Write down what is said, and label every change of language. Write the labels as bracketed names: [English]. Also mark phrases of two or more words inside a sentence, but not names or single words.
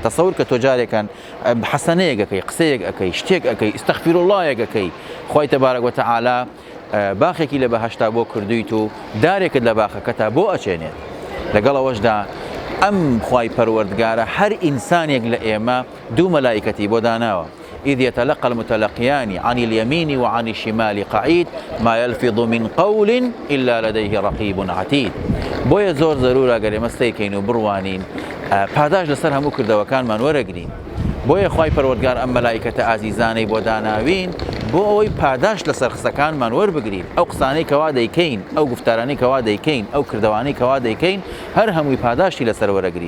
[Central Kurdish] تەسەور کە تۆ جارێکان حەسەنەیەک ئەەکەی، قسەیەک ئەەکەی، شتێک ئەەکەی، ئستەغفیرڵڵایەک ئەەکەی، خی [Arabic] تەبارەک وتەعالا [Central Kurdish] باخێکی لە بەهەشتا بۆ کردویت و دارێکت لە باخەکەتا بۆ ئەچێنێت. لەگەڵەوەشدا ئەم خی پەروەردگارە هەر ئینسانێک لە ئێمە دوو مەلایکەتی بۆ داناوە. [Arabic] إذ يتلقى المتلقيان عن اليمين وعن الشمال قعيد ما يلفظ من قول إلا لديه رقيب عتيد. [Central Kurdish] بۆیە زۆر زەرورە گەر ئێمە سەیرکەین و بڕوانین پاداش لەسەر هەموو کردەوەکانمان وەرەگرین. بۆیە خی پەروەردگار ئەم مەلایکەتە ئازیزانەی بۆ داناوین بۆ ئەوەی پاداش لەسەر قسەکانمان وەربگرین. ئەو قسانەی کەوا دەیکەین، ئەو گفتارانەی کەوا دەیکەین، ئەو کردوانەی کەوا دەیکەین، هەر هەمووی پاداشتی لەسەر وەرەگرین.